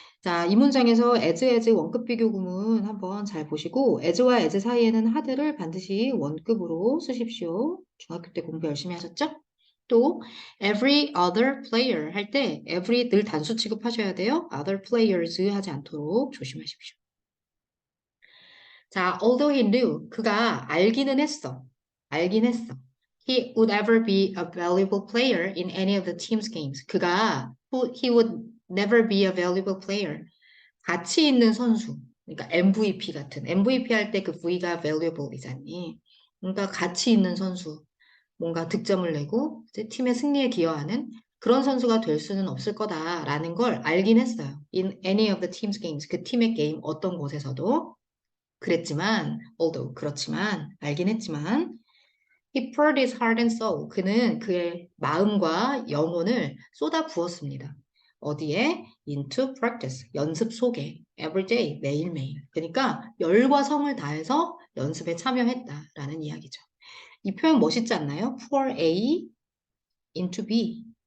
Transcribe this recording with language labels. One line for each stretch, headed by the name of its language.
Korean: 자, 이 문장에서 as 원급 비교 구문 한번 잘 보시고 as와 as 사이에는 하드를 반드시 원급으로 쓰십시오. 중학교 때 공부 열심히 하셨죠? 또 every other player 할 때 every 늘 단수 취급하셔야 돼요. other players 하지 않도록 조심하십시오. 자,
English: although he knew
Korean: 그가 알기는 했어. 알긴 했어.
English: He would ever be a valuable player in any of the team's games. he would never be a valuable player.
Korean: 가치 있는 선수. 그러니까 MVP 같은. MVP 할 때 그 V가 valuable이잖니. 그러니까 가치 있는 선수. 뭔가 득점을 내고 이제 팀의 승리에 기여하는 그런 선수가 될 수는 없을 거다라는 걸 알긴 했어요.
English: In any of the team's games.
Korean: 그 팀의 게임 어떤 곳에서도. 그렇지만, 알긴 했지만,
English: he poured his heart and soul.
Korean: 그는 그의 마음과 영혼을 쏟아 부었습니다. 어디에?
English: into practice.
Korean: 연습 속에.
English: every day.
Korean: 매일매일. 그러니까 열과 성을 다해서 연습에 참여했다라는 이야기죠. 이 표현 멋있지 않나요? pour A into B.